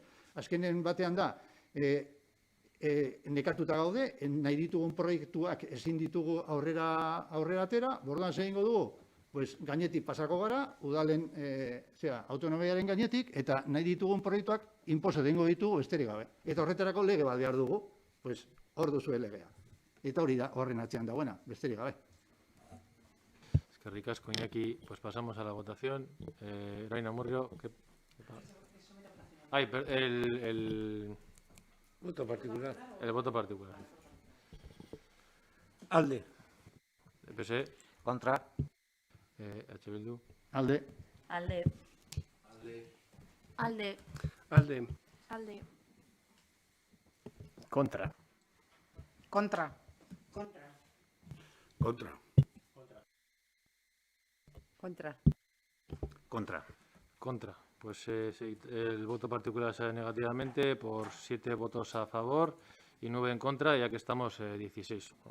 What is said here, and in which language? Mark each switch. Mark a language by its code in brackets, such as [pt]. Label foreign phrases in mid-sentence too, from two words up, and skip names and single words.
[eu] Azkenen batean da, nekatuta gaude, nahi ditugun proiektuak ezin ditugu aurrera atera, borduan zein dugu, pues, gainetik pasako gara, udalen autonomiaren gainetik, eta nahi ditugun proiektuak inposa dengo ditugu besterik gabe. Eta horretarako lege bat behar dugu, pues, hor duzue legea. Eta hori da, horren atzean dagoena, besterik gabe. Eskerrik asko, Iñaki. [es] Pues pasamos a la votación. Erain Amurrio. Ay, el Voto particular. El voto particular. [eu] Alde. PSE. [es] Contra. EH Bildu. [eu] Alde. Alde. Alde. Alde. Alde. [es] Contra. Contra. Contra. Contra. Contra. Contra. Pues el voto particular sale negativamente por 7 votos a favor y 9 en contra, ya que estamos 16.